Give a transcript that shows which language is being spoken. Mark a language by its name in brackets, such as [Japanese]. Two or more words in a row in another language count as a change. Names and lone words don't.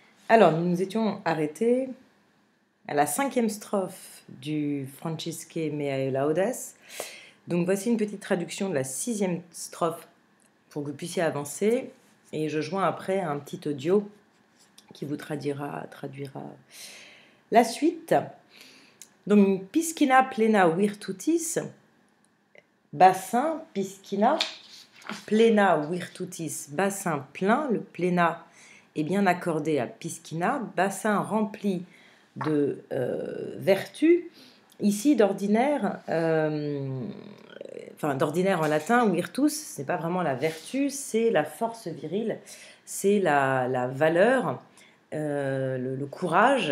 [French] Alors, nous nous étions arrêtés à la 5e strophe du Francisque Meae Laudes. Donc, voici une petite traduction de la 6e strophe pour que vous puissiez avancer. Et je joins après un petit audio qui vous traduira la suite. Donc, [Latin] piscina plena virtutis, bassin, piscina, plena virtutis, [French] bassin plein, le plena est bien accordé à piscina, bassin rempli de vertu. Ici, d'ordinaire en latin, virtus, ce n'est pas vraiment la vertu, c'est la force virile, c'est la valeur, le courage.